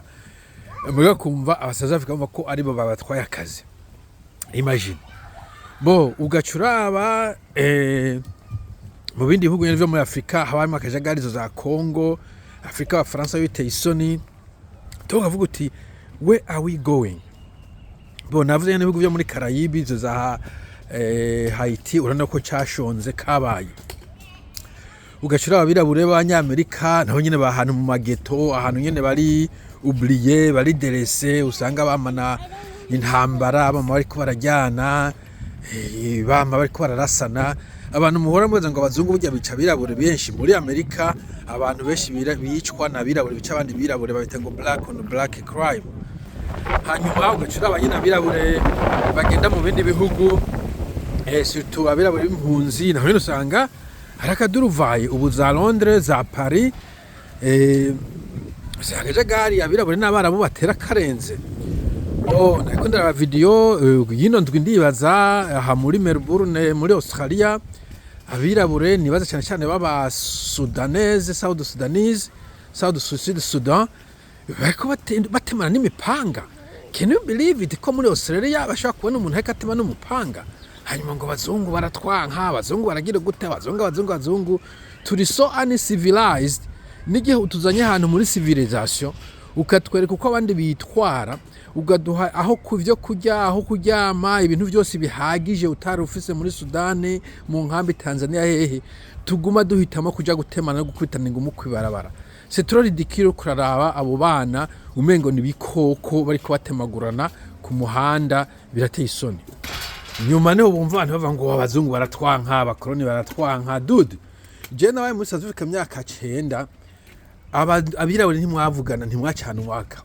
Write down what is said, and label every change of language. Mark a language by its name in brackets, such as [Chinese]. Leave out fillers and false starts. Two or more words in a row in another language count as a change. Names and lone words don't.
[Rundi] Muri kumva aba South Africa ko ari bo babatwaye akazi. Imagine. Bo ugacuraba mu bindi bihugu byo muri Afrika habamo akajagarizo za Congo, Afrika wa France biteye isoni. Tukavuga uti [English] where are we going? [Rundi] Bo navuze n'ibihugu byo muri Caraïbe zo za Haiti, urana ko cyashonze kabaye. Ugacuraba abirabure b'Abanyamerika naho nyene bahantu mu mageto, ahantu nyene bari oublié, bari délaissé, usanga bamana intambara, bama bariko barajyana, bama bariko bararasana. Abantu muhora mweza ngo abazungu burya bica birabure benshi muri Amerika. Abantu benshi bicwa na birabure bica abandi birabure, babita ngo [English] black on black crime. [Rundi] Hanyuma ugacura abanyina birabure bagenda mu bindi bihugu, surtout abirabure b'impunzi, naho usanga harakaduruvaye ubu za Londres, za Paris, usanga abirabure n'abarabu batera karenze. Nako ndaba video yino ndwi ndibaza aha muri Melbourne muri Australia, abirabure nibaza cyane cyane baba Sudanese, South Sudan, bariko batemana n'imipanga. [English] Can you believe it [Rundi] ko muri Australia bashaka kubona umuntu hakatema n'umupanga? Hanyuma ngo bazungu baratwanka, bazungu baragira gute, bazungu turi [English] so uncivilized. [Rundi] N'igihe utuzanye ahantu muri civilization ukatwereka uko abandi bitwara, ugaduha aho kuvyo kujya, aho kuryama, ibintu byose bihagije utari ufise muri Sudani, mu nkambi Tanzania, hehe tuguma duhitamo kuja gutemana no gukubitana ngo mukwibarabara. [French] C'est trop ridicule [Rundi] kuraraba abo bana umengo ni bikoko bari kubatemagurana ku muhanda, birateye isoni. Nyuma neho bumva abantu bava ngo abazungu baratwanka, abakoloni baratwanka. Dude, je nawe muri South Africa myaka 9, abirabure ntimwavugana, ntimwacana umwaka.